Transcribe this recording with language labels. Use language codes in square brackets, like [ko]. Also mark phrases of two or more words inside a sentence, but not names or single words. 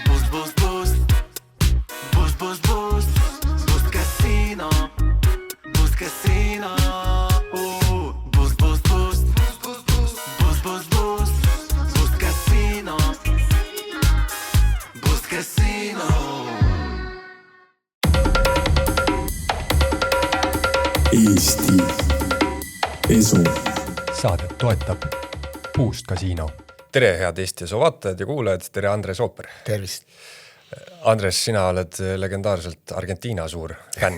[et] Boost, boost, boost, boost, boost, boost casino, boost casino. Boost, boost, boost, boost, boost, boost, boost, boost casino, boost casino. Eesti Esu. Saadet toetab Boost Casino. Tere, head Eesti Esu vaatajad ja kuulajad, tere Andres Ooper. Tervist. Andres, sina oled legendaarselt Argentiina suur fänn.